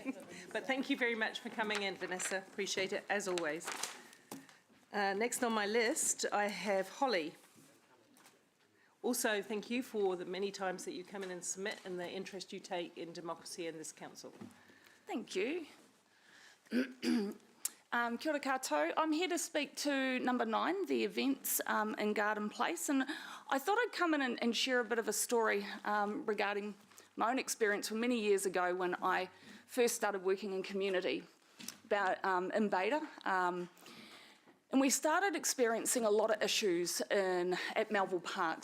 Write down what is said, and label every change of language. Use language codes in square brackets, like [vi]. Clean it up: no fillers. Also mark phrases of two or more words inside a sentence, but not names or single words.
[en] But thank you very much for coming in, Vanessa. Appreciate it, as always. Next on my list, I have Holly. Also, thank you for the many times that you come in and submit and the interest you take in democracy in this council. Thank you. [mi] Kia ora koutou. [en] I'm here to speak to number 9, the events in Garden Place, and I thought I'd come in and share a bit of a story regarding my own experience from many years ago when I first started working in community in Beta. And we started experiencing a lot of issues at Melville Park.